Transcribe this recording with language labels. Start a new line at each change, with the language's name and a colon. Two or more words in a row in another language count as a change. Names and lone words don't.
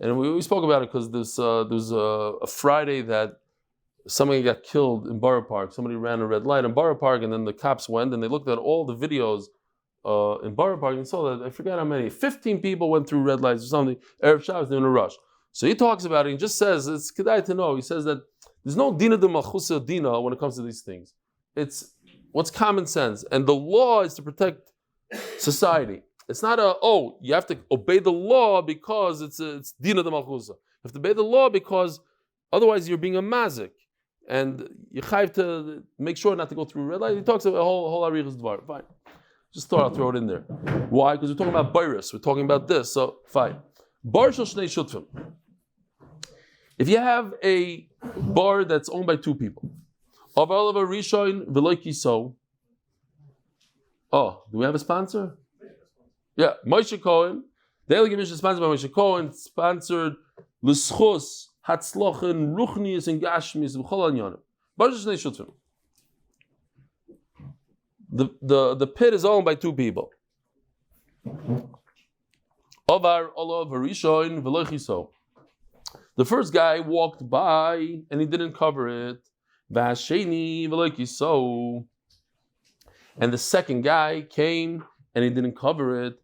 English: And we spoke about it because there was a Friday that somebody got killed in Borough Park. Somebody ran a red light in Borough Park, and then the cops went and they looked at all the videos in Borough Park and saw that, I forget how many, 15 people went through red lights or something.
Hebrew: Erev Shabbos,
English: they're in a rush. So he talks about it, he just says, it's kedai to know, he says that there's no
Aramaic: dina de malchusa dina
English: when it comes to these things. It's what's common sense. And the law is to protect society. It's not you have to obey the law because it's
Aramaic: dina de malchusa.
English: You have to obey the law because otherwise you're being a mazik. And you have to make sure not to go through red light. He talks about a whole
Hebrew: arichas dvar.
English: Fine. Just thought I'll throw it in there. Why? Because we're talking about virus. We're talking about this. So fine.
Hebrew: Bar shel shnei shutfim.
English: If you have a bar that's owned by two people, aval of a
Hebrew: rishon v'lo kiso.
English: Oh, do we have a sponsor? Yeah, Moshe Cohen. Daily Gemish is sponsored by Moshe Cohen. Sponsored
Hebrew: l'schus hatzlochen ruchnius
English: and
Hebrew: gashmis v'chol anyanim. Bar shel shnei shutfim.
English: The pit is owned by two people. The first guy walked by and he didn't cover it. And the second guy came and he didn't cover it.